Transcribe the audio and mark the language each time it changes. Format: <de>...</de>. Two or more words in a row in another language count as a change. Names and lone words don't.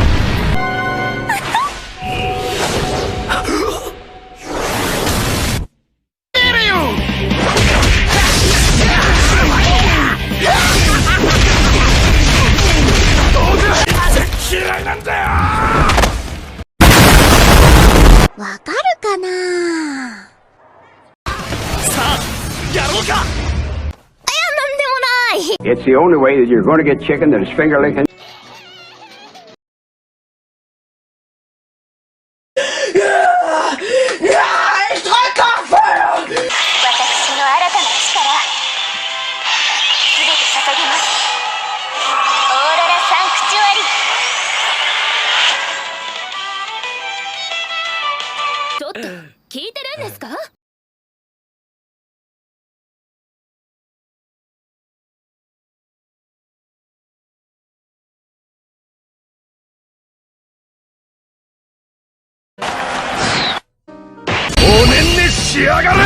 <ja>嫌いなんだよ。わかるかな。さあやろうか。なんでもない。</ja> <en>It's the only way that you're going to get chicken that is finger licking.</en> <de>Ich drücke auf Feuer!</de> <ja>私の新たな力、すべて捧げます。オーロラサンクチュアリ。ちょっと聞いてるんですか？おねんねしやがれ。</ja>